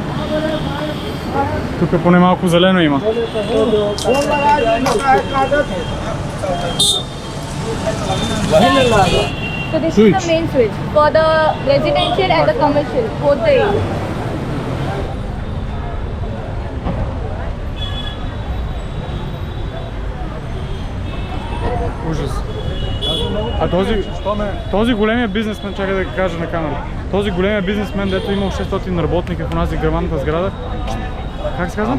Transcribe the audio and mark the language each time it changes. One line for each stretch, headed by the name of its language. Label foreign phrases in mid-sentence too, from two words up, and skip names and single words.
Bulgarian: Тук поне малко зелено има.
English: So this is the main switch for the residential and the commercial, both the areas.
Bulgarian: Ужас. А този големия бизнесмен, чакай да кажа на камера, този големия бизнесмен, дето имал 600 работника в онази грамадната сграда, как се казва?